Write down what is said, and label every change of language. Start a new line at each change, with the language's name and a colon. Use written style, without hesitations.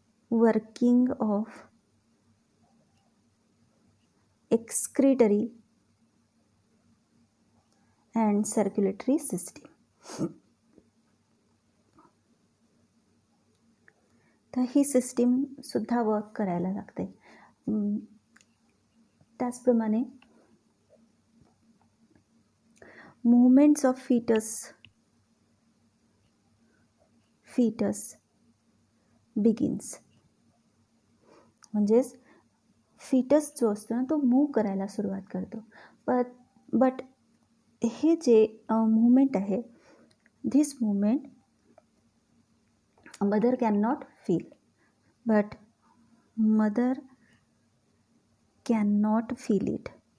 English: working of excretory and circulatory system,
Marathi: तर ही सिस्टीमसुद्धा work करायला लागते। त्याचप्रमाणे
English: movements of fetus begins.
Marathi: म्हणजेच फिटस जो असतो ना तो मूव्ह करायला सुरुवात करतो.
English: but
Marathi: हे जे मुवमेंट आहे,
English: This movement mother can not feel. But mother can not feel it.